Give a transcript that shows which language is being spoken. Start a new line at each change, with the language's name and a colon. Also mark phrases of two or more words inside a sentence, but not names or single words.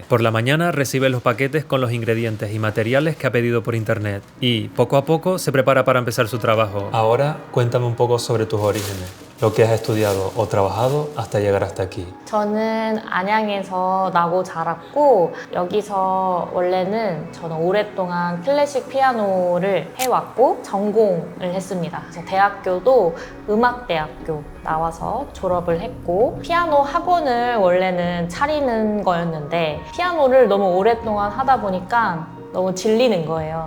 Spanish: Por la mañana recibe los paquetes con los ingredientes y materiales que ha pedido por internet y, poco a poco, se prepara para empezar su trabajo. Ahora, cuéntame un poco sobre tus orígenes, lo que has estudiado o trabajado hasta llegar hasta aquí.
Korean: 저는 안양에서 나고 자랐고 여기서 원래는 저는 오랫동안 클래식 피아노를 해왔고 전공을 했습니다. 그래서 대학교도 음악대학교 나와서 졸업을 했고 피아노 학원을 원래는 차리는 거였는데 피아노를 너무 오랫동안 하다 보니까 너무 질리는 거예요.